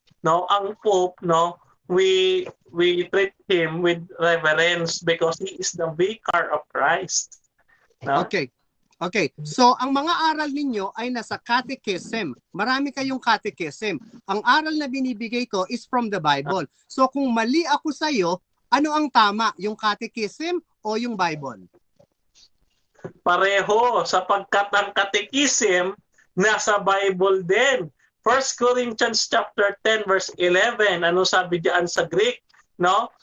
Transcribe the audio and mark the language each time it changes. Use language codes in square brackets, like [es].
[tl] No, ang Pope, no, [en] we treat him with reverence because he is the vicar of Christ. [tl] No? Okay. So, ang mga aral ninyo ay nasa catechism. Marami kayong catechism. Ang aral na binibigay ko [en] is from the Bible. [tl] So, kung mali ako sa iyo, ano ang tama? Yung catechism o yung Bible? Pareho, sapagkat ang catechism nasa Bible din. 1 Corinthians chapter 10 verse 11. Ano sabi diyan sa Greek? No?